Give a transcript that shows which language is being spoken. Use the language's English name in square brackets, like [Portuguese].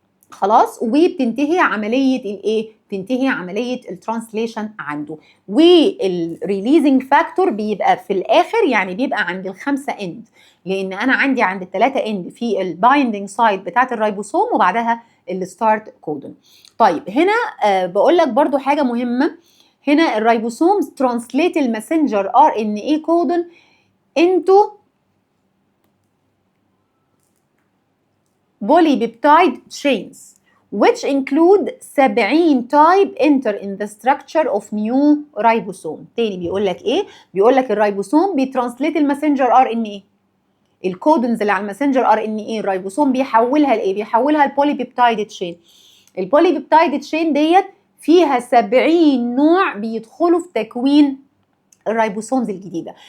[Arabic] خلاص، وبتنتهي عمليه الايه؟ بتنتهي عمليه الترانسليشن عنده. والريليزنج فاكتور بيبقى في الاخر، يعني بيبقى عند الخمسه اند، لان انا عندي عند الثلاثه اند في البايندنج سايت بتاعت الريبوسوم وبعدها الستارت كودون. طيب هنا بقول لك برضو حاجه مهمه. [English] هنا الريبوسوم ترانسليت الماسنجر ار ان اي كودون انتو polypeptide chains which include 70 type enter in the structure of new ribosome. [Arabic] تاني بيقول لك ايه؟ بيقول لك الريبوسوم بيترانسليت الماسنجر ار ان ايه، الكودونز اللي على الماسنجر ار ان ايه الريبوسوم بيحولها لايه؟ بيحولها البوليبيبتايد تشين. البوليبيبتايد تشين ديت فيها 70 نوع بيدخلوا في تكوين الريبوسومز الجديده.